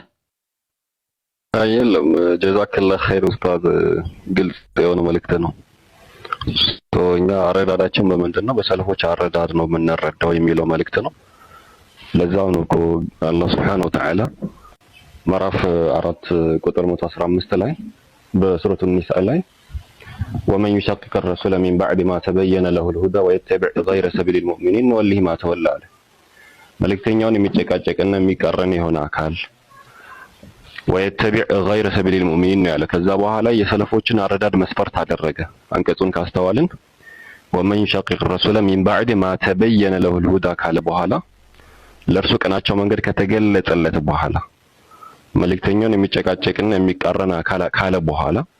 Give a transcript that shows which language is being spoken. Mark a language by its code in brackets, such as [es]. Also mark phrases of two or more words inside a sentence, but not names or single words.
[am] የለም። [ar] جزاك الله خير [am] ኡስታዝ፣ ግልጽ የሆነ መልእክት ነው። እኛ አረዳዳችን በምንድን ነው? በሰለፎች አረዳድ ነው የምንረዳው የሚለው መልእክት ነው። ለዛው ነው እኮ አላህ [ar] سبحانه وتعالى [am] ምዕራፍ 4 ቁጥር 115 ላይ በሱረቱ [ar] ኒሳ ላይ ومن يشاقق الرسول من بعد ما تبين له الهدى ويتبع غير سبيل المؤمنين نوليه ما تولى [am] አለ። መልእክተኛውን የሚጨቃጨቅና የሚቃረን የሆነ አካል [ar] ويتبع غير سبيل المؤمنين [am] ያለ። ከዛ በኋላ የሰለፎችን አረዳድ መስፈርት አደረገ። አንቀጹን ካስተዋልን [ar] ومن يشاقق الرسول من بعد ما تبين له الهدى [am] ካለ በኋላ ለእርሱ ቀናቸው መንገድ ከተገለጸለት በኋላ መልእክተኛውን የሚጨቃጨቅና የሚቃረን ካለ በኋላ